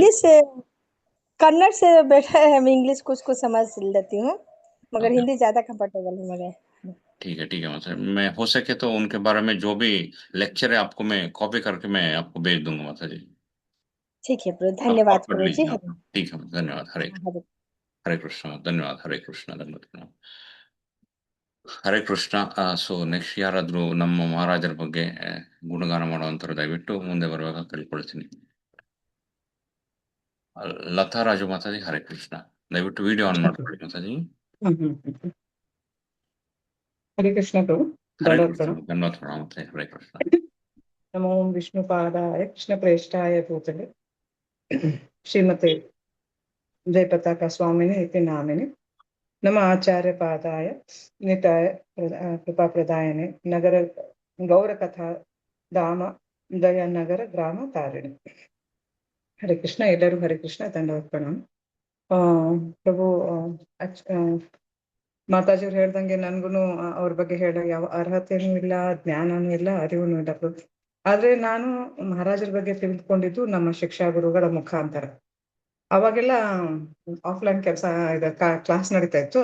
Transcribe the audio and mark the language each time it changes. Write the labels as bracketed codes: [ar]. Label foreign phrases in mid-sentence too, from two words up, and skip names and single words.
[hi] इंग्लिश से, कन्नड़ से बेटर है, मैं इंग्लिश कुछ कुछ समझ लेती हूँ, मगर ओके, हिंदी ज्यादा कंफर्टेबल है मेरे। ठीक है माता जी। मैं हो सके तो उनके बारे में जो भी लेक्चर है आपको मैं कॉपी करके मैं आपको भेज दूंगा माता जी। ठीक है प्रभु, आप धन्यवाद पढ़ प्रभु जी। लीजिए। हरे ठीक है, धन्यवाद। हरे। हरे कृष्ण, धन्यवाद। हरे कृष्ण, धन्यवाद। ಹರೇ ಕೃಷ್ಣ. [en] so next [kn] ಯಾರಾದರೂ ನಮ್ಮ ಮಹಾರಾಜರ ಬಗ್ಗೆ ಗುಣಗಾನ ಮಾಡುವಂಥವ್ರು ದಯವಿಟ್ಟು ಮುಂದೆ ಬರುವಾಗ ಕೇಳ್ಕೊಳ್ತೀನಿ. ಲತಾ ರಾಜು ಮಾತಾಜಿ, ಹರೇ ಕೃಷ್ಣ. ದಯವಿಟ್ಟು ವಿಡಿಯೋ ಆನ್ ಮಾಡ್ಕೊಳ್ಳಿ ಮಾತಾಜಿ. [hi] हरे कृष्ण प्रभु, हरे दंडवत कृष्ण, प्रणाम। धन्यवाद प्रणाम माताजी। हरे कृष्ण। [sa] नमो विष्णुपादाय कृष्णप्रेष्ठाय भूतले श्रीमते जयपताका स्वामिने इति नामिने नम आचार्यपादाय निताय कृपाप्रदायने नगर गौरकथा धाम दयानगर ग्राम तारिणी। [hi] हरे कृष्ण, ಎಲ್ಲರೂ हरे कृष्ण, [kn] ದಂಡವತ್ ಪ್ರಣಾಮ। ಪ್ರಭು, ಮಾತಾಜಿಯವ್ರು ಹೇಳ್ದಂಗೆ ನನ್ಗುನು ಅವ್ರ ಬಗ್ಗೆ ಹೇಳೋ ಯಾವ ಅರ್ಹತೆನೂ ಇಲ್ಲ, ಜ್ಞಾನನೂ ಇಲ್ಲ, ಅರಿವುನೂ ಇಲ್ಲ ಪ್ರಭು. ಆದ್ರೆ ನಾನು ಮಹಾರಾಜರ ಬಗ್ಗೆ ತಿಳಿದುಕೊಂಡಿದ್ದು ನಮ್ಮ ಶಿಕ್ಷಾ ಗುರುಗಳ ಮುಖಾಂತರ. ಅವಾಗೆಲ್ಲ ಆಫ್ಲೈನ್ ಕೆಲಸ ಕ್ಲಾಸ್ ನಡೀತಾ ಇತ್ತು.